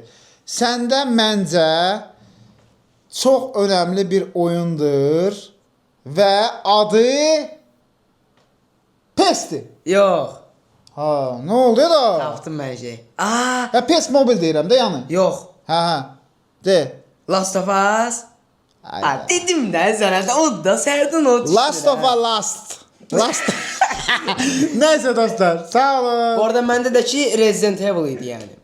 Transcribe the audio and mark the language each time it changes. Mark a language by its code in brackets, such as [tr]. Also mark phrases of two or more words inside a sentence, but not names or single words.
[az] Səndə məncə çox önəmli bir oyundur və adı PES-dir. Yox. Nə oldu da? Tapdım mən şey. PES Mobile deyirəm də yəni. Yox. Hə. De. Last of Us. Dedim də sənə də o da sərdən o düşdü. Last of a Last. Neyse dostlar, sağ olun. Bu arada məndə də ki Resident Evil idi yəni.